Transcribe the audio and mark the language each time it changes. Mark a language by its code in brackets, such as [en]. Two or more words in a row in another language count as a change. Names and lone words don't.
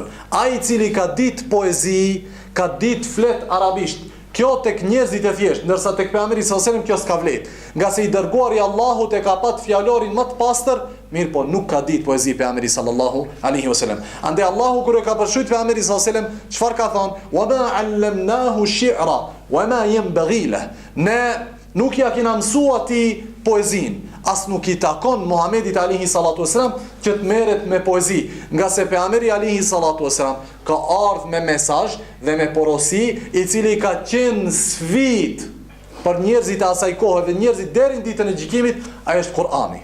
[sq] Ai i cili ka ditë poezi, ka ditë flet arabisht, kjo tek njerëzit e thjesht, ndërsa tek pejgamberi [ar] صلى الله عليه وسلم [sq] kjo s'ka vlet. Nga se i dërguari Allahut e ka pat fjalorin më të pastër, mirë po nuk ka ditë poezi pejgamberi [ar] صلى الله عليه وسلم. [sq] Ande Allahu kur e ka përshkruajtur pejgamberin [ar] صلى الله عليه وسلم, [sq] çfarë ka thonë? [ar] وما علمناه الشعر وما ينبغي له. [sq] Ne nuk ja kena mësuar ti poezin, as nuk i takon Muhamedit [ar] عليه الصلاة والسلام [sq] që të merret me poezi, nga se pejgamberi [ar] عليه الصلاة والسلام [sq] ka ardhur me mesazh dhe me porosi i cili ka qenë sfidë për njerëzit e asaj kohe dhe njerëzit deri në ditën e gjykimit, ai është Kur'ani.